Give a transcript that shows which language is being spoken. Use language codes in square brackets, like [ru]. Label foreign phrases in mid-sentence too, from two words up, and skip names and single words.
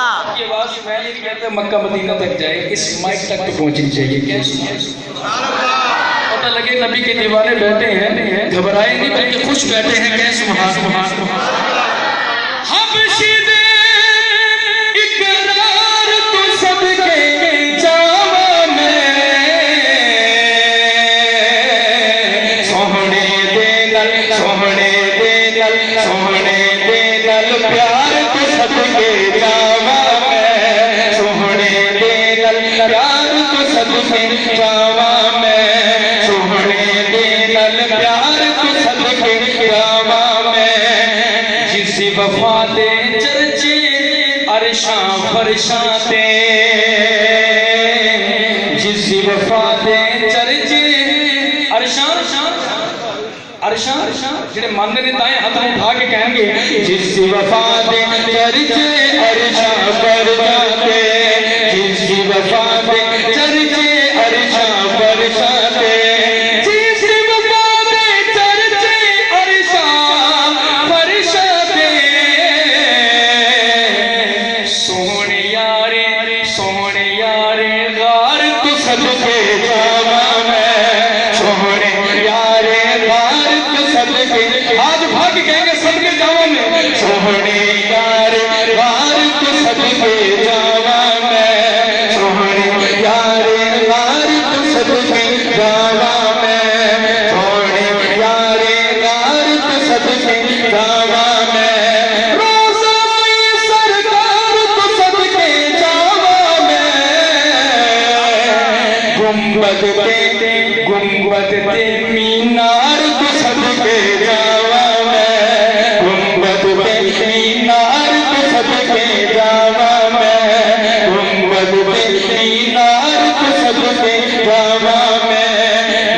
[ur] یہ آواز میں نہیں کہتے مکہ مدینہ تک جائے، اس مائک تک تو پہنچنی چاہیے. پتہ لگے نبی کے دیوانے بیٹھے ہیں، گھبرائے نہیں بلکہ خوش بیٹھے ہیں کہ [ar] سبحان اللہ. [pa] حبشی دے اقرار تو صدقے جاواں میں، سوہنے دے نال سوہنے دے نال سوہنے دے نال پیار تو صدقے جاواں میں، سوہنے دے نال پیار تو صدقے جاواں میں، سوہنے دے نال پیار تو صدقے جاواں میں. جس وفا دے چرچے عرشاں فرشاں تے، جس وفا دے چرچے عرشاں جنہیں ماننے نے دائیں ہاتھ اٹھا کے کہیں گے جس وفا دے چرچے عرشاں فرشاں تے، جس وفا دے چرچے عرشاں فرشاں تے، جس وفا دے چرچے عرشاں فرشاں تے. سوہنے یارے غار تو صدقے جاواں میں، سوہنے یارے غار تو صدقے آج بھاگ کہیں گے صدقے جاواں میں، سوہنے یارے غار تو صدقے جاواں میں، سوہنے یارے غار تو صدقے جاواں میں، سوہنے یارے غار تو صدقے جاواں میں. گنبد تے مینار تو صدقے جاواں میں، گنبد تے مینار تو صدقے جاواں میں، گنبد تے مینار تو صدقے جاواں میں.